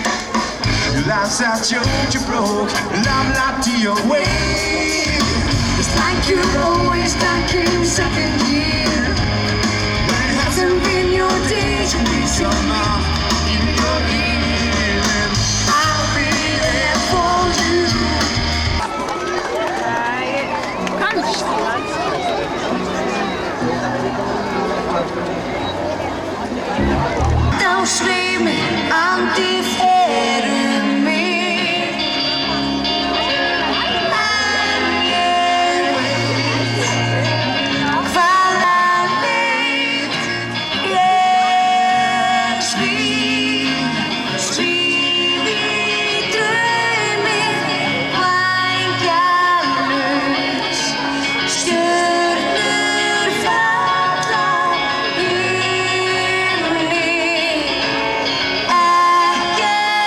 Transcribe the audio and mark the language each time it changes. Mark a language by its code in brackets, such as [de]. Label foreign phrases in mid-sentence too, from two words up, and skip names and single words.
[en] Life's a joke you broke, and I'm not to your way. It's like you're always stuck in second gear, but it hasn't been your day to be summer in your ear. I'll be there for you. [is] Þá sveimir andi fyrir mig, en ég veit hvaða leið ég svíf í draumi, vængjallaus, stjörnur falla himni.